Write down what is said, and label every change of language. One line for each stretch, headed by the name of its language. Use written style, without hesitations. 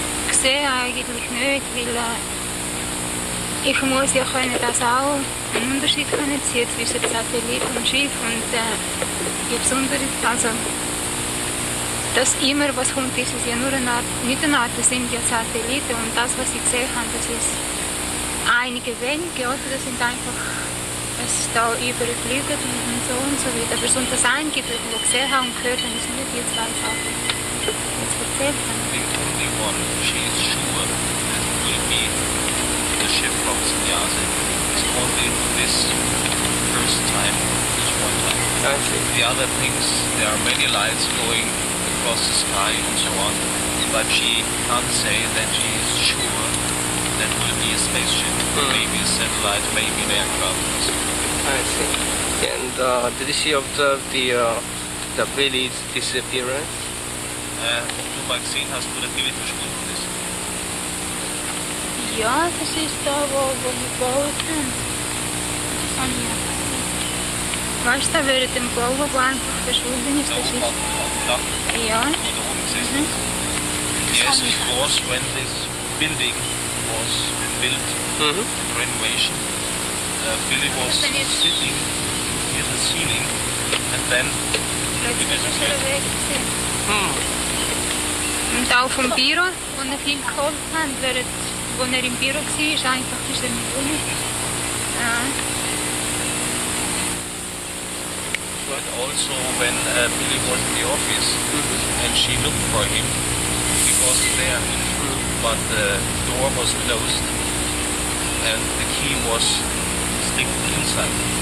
German: Ich sehe eigentlich nicht, weil ich muss ja können das auch einen Unterschied können ziehen zwischen Satellit und Schiff und die besondere, also das immer, was kommt, ist ja nur eine Art, nicht eine Art, das sind ja Satelliten und das, was ich gesehen habe, das ist einige wenige, oder? Das sind einfach, es da überfliegen und so weiter. Aber so das Einzige, was ich gesehen habe und gehört habe, ist nur die 2 Sachen, die ich jetzt erzählt habe.
English: The only one she is sure that will be the ship from Sinyase is only this first time, this one time. I see. The other things, there are many lights going across the sky and so on, but she can't say that she is sure that will be a spaceship, maybe a satellite, maybe an aircraft. I see. And did she observe the Billy's disappearance?
German: Ob du mal gesehen hast, wo der Billy verschwunden ist? Ja, das ist da, wo wir gebaut haben. Das habe ich ja gesehen. Weißt du, während dem Bau, wo einfach verschwunden ist, Da das oben ist... auf dem Dach, Ja. wo da oben gesessen ist.
English: Yes, it was when this building was built, renovation. Billy was sitting near the ceiling and then
German: Plötzlich ist er weg gewesen. Und auch vom Büro, wo er viel geholfen hat, wo er im Büro war, ist einfach ist er nicht rum. Ja.
English: but also when Billy was in the office and she looked for him, he wasn't there. But the door was closed and the key was sticking inside.